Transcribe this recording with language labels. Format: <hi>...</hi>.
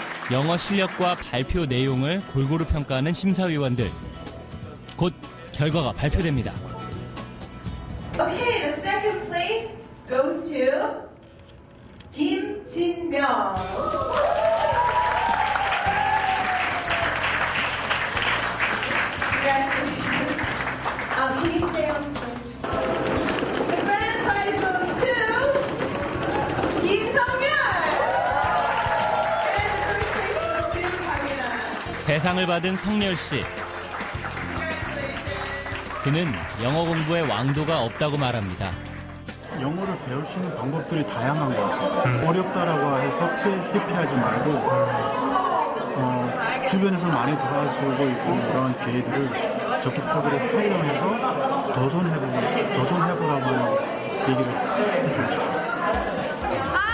<ko>영어 실력과 발표 내용을 골고루 평가하는 심사위원들. 곧 결과가 발표됩니다.</ko> <en>Okay, the second place goes to 김진명. Congratulations. Can you stay on stage? The grand prize goes to 김성열. And the first place goes to 강민아.</en> <ko>대상을 받은 성열 씨. 그는 영어 공부에 왕도가 없다고 말합니다. 영어를 배울 수 있는 방법들이 다양한 것 같아요. 어렵다라고 해서 회피하지 말고 주변에서 많이 도와주고 있고 그런 기회들을 적극적으로 활용해서 도전해보라고 하는 얘기를 해주고 싶어요.</ko>